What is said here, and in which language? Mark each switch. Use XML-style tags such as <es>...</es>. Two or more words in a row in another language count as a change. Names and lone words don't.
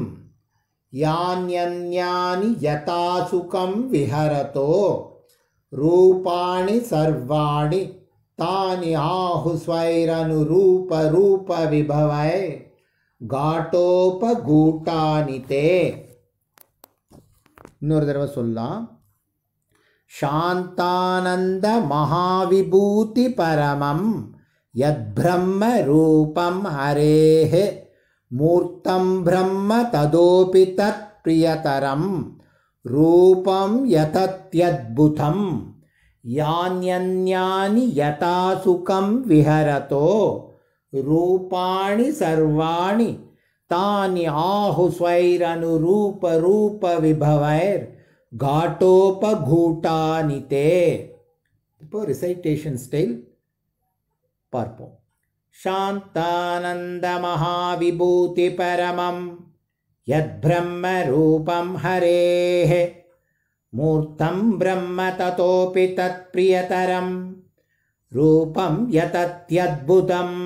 <sa>यान्यन्यानि यथा सुखं विहरतो रूपाणि सर्वाणि तानि आहु स्वैरनुरूपरूपविभवैर्घाटोपगूटानि ते</sa> <ta>இன்னொரு தடவை சொல்லலாம்</ta> <sa>शान्तानन्द महाविभूति परमं यद्ब्रह्म रूपं हरेः मूर्तं ब्रह्म ततोऽपि तत् प्रियतरं रूपं यतत्यद्भुतं यान्यन्यानि यथा सुखं विहरतो रूपाणि सर्वाणि तानि आहु स्वैरनुरूपरूपविभवैर्घाटोपगूटानि ते</sa> <ta>இப்போ ரிசைட்டேஷன் ஸ்டைல் பார்ப்போம்</ta> <sa>शान्तानन्द महाविभूति परमं यद्ब्रह्म रूपं हरेः मूर्तं ब्रह्म ततोऽपि तत्प्रियतरं रूपं यतत्यद्भुतं</sa>